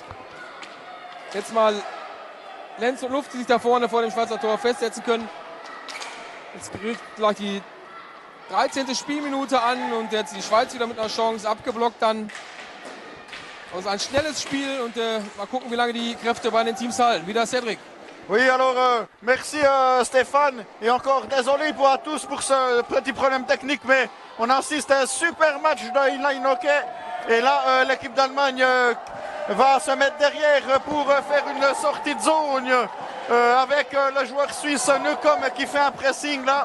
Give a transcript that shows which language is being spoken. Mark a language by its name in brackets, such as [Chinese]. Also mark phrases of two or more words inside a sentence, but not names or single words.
[German] Jetzt mal Lenz und Luft, die sich da vorne vor dem Schweizer Tor festsetzen können. Jetzt gerät gleich die 13. Spielminute an und jetzt die Schweiz wieder mit einer Chance, abgeblockt dann. Also ein schnelles Spiel und mal gucken, wie lange die Kräfte bei den Teams halten. Wieder Cédric. [French] Oui, alors merci Stéphane et encore désolé à tous pour ce petit problème technique, mais on assiste à un super match de [English] inline hockey [French] et là l'équipe d'Allemagne va se mettre derrière pour faire une sortie de zone avec le joueur suisse Neukom qui fait un pressing là.